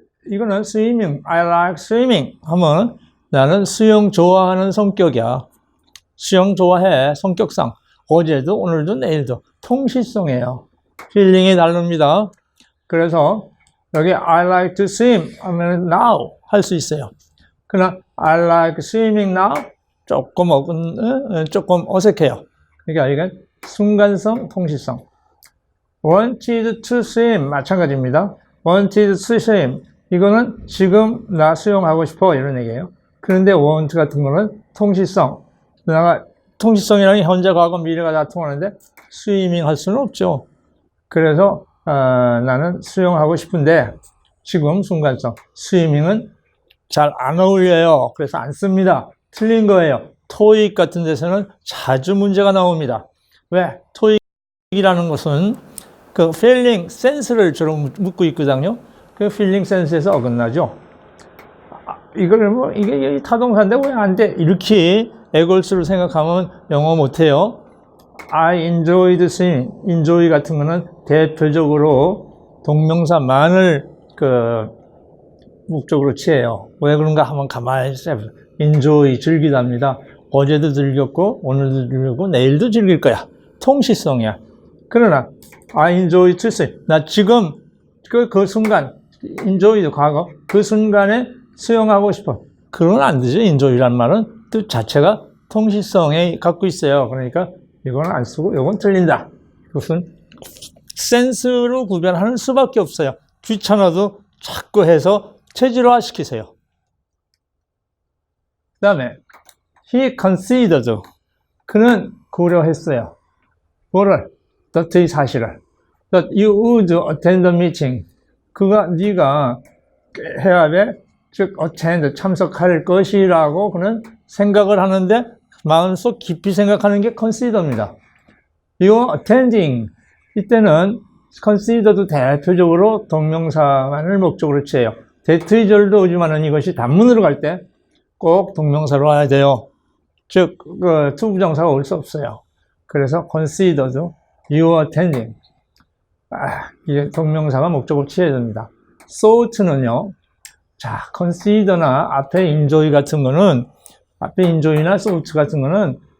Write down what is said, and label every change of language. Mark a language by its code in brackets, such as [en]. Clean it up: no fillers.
[ko] 이거는 swimming, [en] I like swimming [ko] 하면 나는 수영 좋아하는 성격이야. 수영 좋아해, 성격상. 어제도 오늘도 내일도. 통시성이에요. 필링이 다릅니다. 그래서 여기 [en] I like to swim [ko] 하면 now 할 수 있어요. 그러나 [en] I like swimming now [ko] 조금 어색해요. 그러니까 이건 순간성, 통시성. [en] wanted to swim [ko] 마찬가지입니다. [en] wanted to swim [ko] 이거는 지금 나 수영하고 싶어 이런 얘기예요. 그런데 want 같은 거는 통시성. 통시성이라는 현재, 과거, 미래가 다 통하는데 스위밍 할 수는 없죠. 그래서 나는 수영하고 싶은데 지금 순간성. 스위밍은 잘 안 어울려요. 그래서 안 씁니다. 틀린 거예요. 토익 같은 데서는 자주 문제가 나옵니다. 왜? 토익이라는 것은 그 [en] feeling sense [ko] 를 주로 묻고 있거든요. 그 [en] feeling sense [ko] 에서 어긋나죠. 이게 타동사인데 왜 안 돼? 이렇게 애걸스로 생각하면 영어 못해요. [en] I enjoyed swimming. [ko] enjoy 같은 거는 대표적으로 동명사만을 목적으로 취해요. 왜 그런가 하면 가만히 있어요. enjoy, 즐기답니다. 어제도 즐겼고, 오늘도 즐겼고, 내일도 즐길 거야. 통시성이야. 그러나, [en] I enjoy to swim. [ko] 나 지금, 그 순간, enjoy, 과거, 그 순간에 수영하고 싶어. 그건 안 되죠. enjoy란 말은 뜻 자체가 통시성에 갖고 있어요. 그러니까, 이건 안 쓰고, 이건 틀린다. 그것은 센스로 구별하는 수밖에 없어요. 귀찮아도 자꾸 해서 체질화 시키세요. 그 다음에 [en] he considered [ko] 그는 고려했어요. 뭐를? that의 사실을. [en] that you would attend the meeting. [ko] 네가 회합에 즉 attend 참석할 것이라고 그는 생각을 하는데 마음속 깊이 생각하는 게 consider입니다. [en] you attending [ko] 이때는 consider도 대표적으로 동명사만을 목적으로 취해요. 대트의절도 오지만은 이것이 단문으로 갈 때 꼭 동명사로 와야 돼요. 즉, to 부정사가 올 수 없어요. 그래서 [en] considered, you attending. [ko] 이게 동명사가 목적으로 취해야 됩니다. thought는요, 자, consider나 앞에 enjoy 같은 거는, 앞에 enjoy나 thought 같은 거는